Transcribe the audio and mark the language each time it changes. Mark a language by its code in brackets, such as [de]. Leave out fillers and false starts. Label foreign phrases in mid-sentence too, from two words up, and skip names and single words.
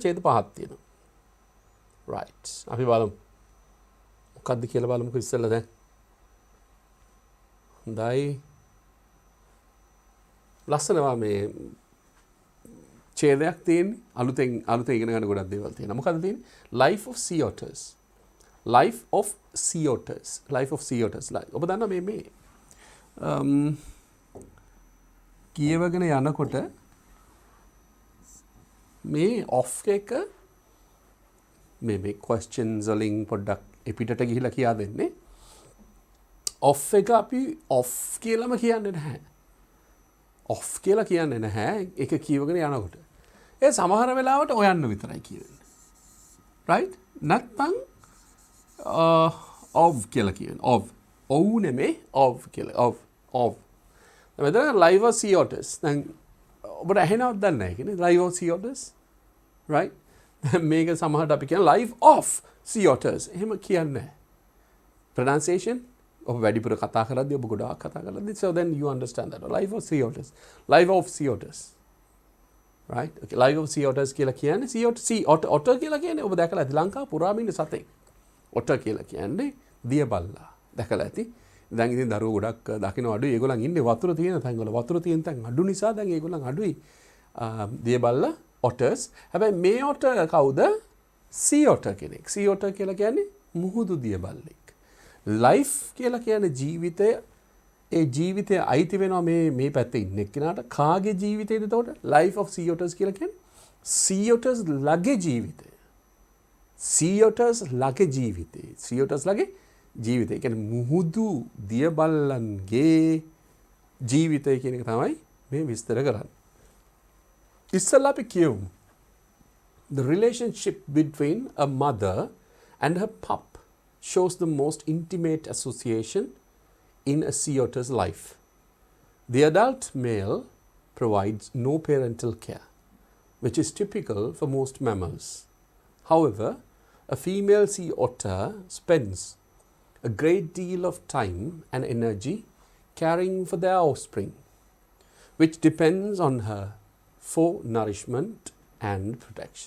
[si] ඡේද 5ක් තියෙනවා. right. අපි බලමු. මොකක්ද කියලා බලමුකෝ ඉස්සෙල්ලා දැන්. හොඳයි. ලස්සනවා මේ ඡේදයක් තියෙන්නේ. අලුතෙන් ඉගෙන ගන්න ගොඩක් දේවල් තියෙනවා. මොකද්ද තියෙන්නේ? [en] life of sea otters. life of sea otters. life of sea otters. [si] ඔබ දන්නා මේ කියවගෙන යනකොට මේ off එක මේ questions වලින් පොඩ්ඩක් එපිටට ගිහිලා කියා දෙන්නේ. off එක අපි off කියලාම කියන්නේ නැහැ. off කියලා කියන්නේ නැහැ. ඒක කියවගෙන යනකොට. ඒ සමහර වෙලාවට ඔයන්න විතරයි කියන්නේ. right? නැත්නම් of කියලා කියන්නේ. [en] of නෙමෙයි of කියලා. of. මෙතන live of sea otters. [si] දැන් ඔබට ඇහෙනවද දන්නේ නැහැ කියන්නේ [en] live of sea otters. [si] right? මේක සමහරට අපි කියන [en] live of sea otters. [si] එහෙම කියන්නේ නැහැ. [en] pronunciation [si] ඔබ වැඩිපුර කතා කරද්දී ඔබ ගොඩාක් කතා කරද්දී [en] so then you understand that live of sea otters. live of sea otters. right? okay live of sea otters [si] කියලා කියන්නේ [en] sea otter [si] කියලා කියන්නේ ඔබ දැකලා ඇති ලංකාව පුරාම ඉන්න සතෙක්. otter කියලා කියන්නේ දිය බල්ලා. දැකලා ඇති. දැන් ඉතින් දරුවෝ ගොඩක් දකින්න අඩුයි. ඒගොල්ලන් ඉන්නේ වතුර තියෙන තැන් වල. වතුර තියෙන තැන් අඩු නිසා දැන් ඒගොල්ලන් අඩුයි. දිය බල්ලා otters. හැබැයි මේ otter කවුද? [en] sea otter [si] කෙනෙක්. [en] sea otter [si] කියලා කියන්නේ මුහුදු දිය බල්ලෙක්. life කියලා කියන්නේ ජීවිතය. ඒ ජීවිතය අයිති වෙනවා මේ පැත්තේ ඉන්න එක්කෙනාට. කාගේ ජීවිතේද එතකොට? [en] life of sea otters [si] කියලා කියන්නේ [en] sea otters [si] ලගේ ජීවිතය. [en] sea otters [si] ලගේ ජීවිතය. [en] sea otters [si] ලගේ ජීවිතය. ඒ කියන්නේ මුහුදු දිය බල්ලන්ගේ ජීවිතය කියන එක තමයි මේ විස්තර කරන්නේ. ඉස්සෙල්ලා අපි කියමු. [en] The relationship between a mother and her pup shows the most intimate association in a sea otter's life. The adult male provides no parental care. which is typical for most mammals. However, a female sea otter spends a great deal of time and energy caring for their offspring, which depends on her for nourishment and protection.